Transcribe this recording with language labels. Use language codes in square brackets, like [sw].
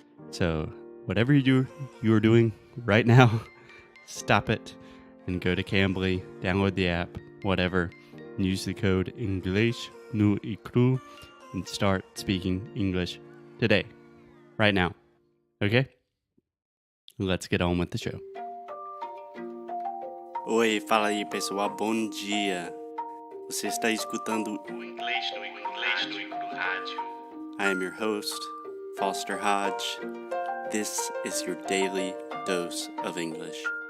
[en] So whatever you're doing right now, stop it and go to Cambly, download the app, whatever, and use the code English no Cru and start speaking English today, right now. Okay? Let's get on with the show. [pt] Oi, fala aí pessoal, bom dia. Você está escutando o Inglês no Rádio. [en] I am your host, Foster Hodge. This is your daily dose of English.